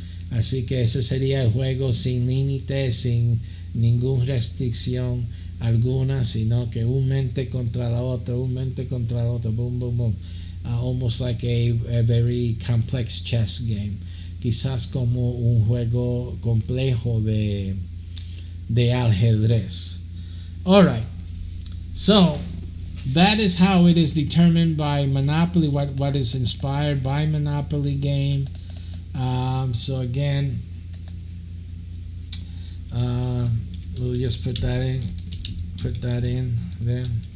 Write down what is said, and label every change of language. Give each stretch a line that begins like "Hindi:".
Spanish: Así que ese sería el juego sin límites, sin ninguna restricción alguna, sino que un mente contra la otra, boom, boom, boom.
English: Almost like a very complex chess game.
Spanish: Quizás como un juego complejo de ajedrez.
English: Alright, so that is how it is determined by Monopoly, what is inspired by Monopoly game. So again, we'll just put that in there.